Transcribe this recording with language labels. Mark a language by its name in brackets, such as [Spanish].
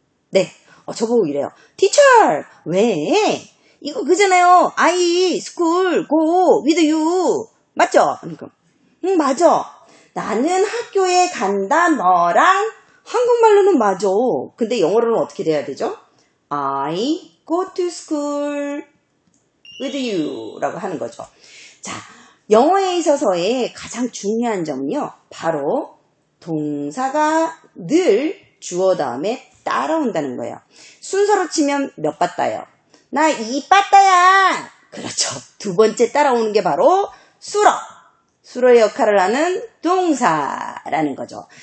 [Korean] 네, 저보고 이래요. Teacher, 왜? 이거 그잖아요. [English] I, school, go, with you. [Korean] 맞죠? 그러니까, 맞아. 나는 학교에 간다, 너랑. 한국말로는 맞아. 근데 영어로는 어떻게 돼야 되죠? [English] I go to school with you [Korean] 라고 하는 거죠. 자, 영어에 있어서의 가장 중요한 점은요. 바로 동사가 늘 주어 다음에 따라온다는 거예요. 순서로 치면 몇 빠따요? 나 이 빠따야. 그렇죠. 두 번째 따라오는 게 바로 수로. 수로의 역할을 하는 동사라는 거죠.